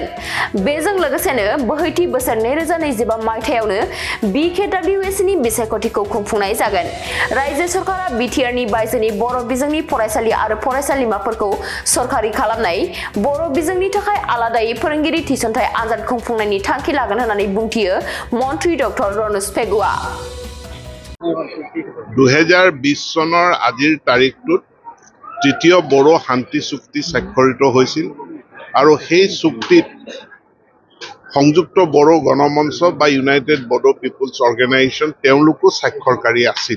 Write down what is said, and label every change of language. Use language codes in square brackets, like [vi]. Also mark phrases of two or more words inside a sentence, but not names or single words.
[brx] बेजों लोगोसेनो बोहैथि बोसोर 2025 मायथाइयावनो BKWACनि बिसायख'थिखौ खुंफुंनाय जागोन। रायजो सरकारा बिटिआरनि बायजोनि बर' बिजोंनि फरायसालि आरो फरायसालिमाफोरखौ सरकारि खालामनाय, बर' बिजोंनि थाखाय आलादायै फोरोंगिरि थिसनथाय आनजाद खुंफुंनायनि थांखि लागोन होननानै बुंथियो मन्थ्रि डक्टर रनज पेगुआ। [as] 2020 চনৰ আজিৰ তাৰিখটোত তৃতীয় বড়ো শান্তি চুক্তি স্বাক্ষৰিত হৈছিল আৰু সেই চুক্তিত সংযুক্ত বড়ো গণমঞ্চ বা ইউনাইটেড বড়ো পিপুলছ অৰ্গেনাইজেশ্যন তেওঁলোকো স্বাক্ষৰকাৰী আছিল।